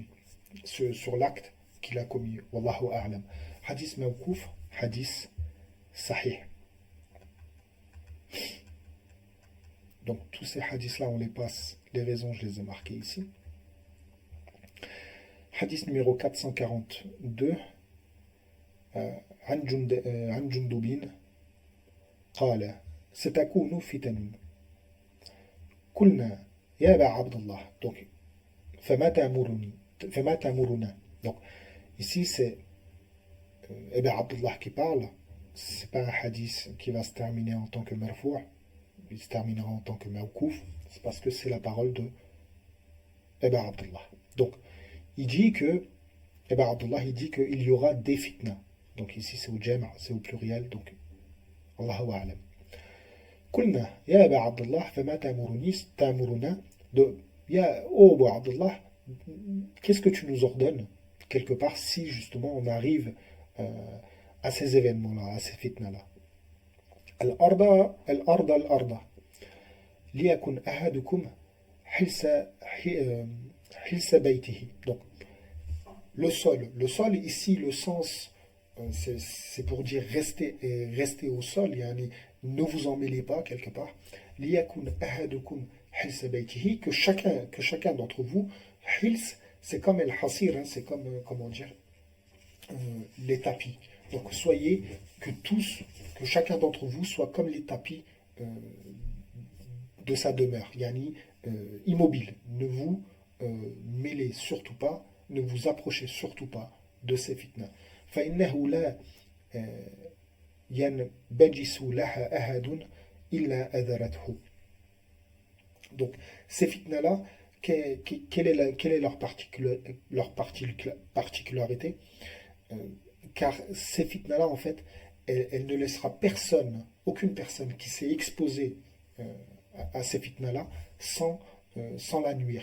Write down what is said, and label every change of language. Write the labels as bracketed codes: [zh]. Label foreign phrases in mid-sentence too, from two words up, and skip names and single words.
[fr] Sur l'acte qu'il a commis. [ar] والله أعلم. حديث موقوف، حديث صحيح. [fr] Donc tous ces hadiths-là, on les passe. Les raisons, je les ai marquées ici. Hadith numéro 442. [ar] عن جندب قال ستكون فتن قلنا يا أبا عبد الله. Donc فما تأمرنا. [fr] Donc ici c'est Aba Abdullah qui parle. C'est pas un hadith qui va se terminer en tant que marfou', il se terminera en tant que mawkouf. C'est parce que c'est la parole de Aba Abdullah. Donc il dit qu'il y aura des fitnas. Donc ici c'est au jam', c'est au pluriel, donc [ar] الله أعلم. قلنا يا أبا عبد الله فما تأمرنا يا أبو عبد الله, [fr] qu'est-ce que tu nous ordonnes quelque part si justement on arrive à ces événements-là, à ces fitnas-là. [ar] الأرض ليكن أحدكم حلس بيته. [fr] Donc le sol ici, le sens c'est pour dire rester au sol, yani, ne vous en mêlez pas quelque part. [ar] ليكن أحدكم حلس بيته, [fr] que chacun d'entre vous, hils, c'est comme [ar] الحصير, [fr] hein, c'est comme comment dire, les tapis. Donc soyez que chacun d'entre vous soit comme les tapis de sa demeure. Yani immobile. Ne vous mêlez surtout pas, ne vous approchez surtout pas de ces fitnas. [ar] فإنه لا ينبجس لها أحد إلا أذرته. [fr] Donc, ces fitnas-là, quelle est leur particularité? Euh, Car ces fitnas-là, en fait, elle ne laissera personne, aucune personne qui s'est exposée à ces fitnas-là sans la nuire.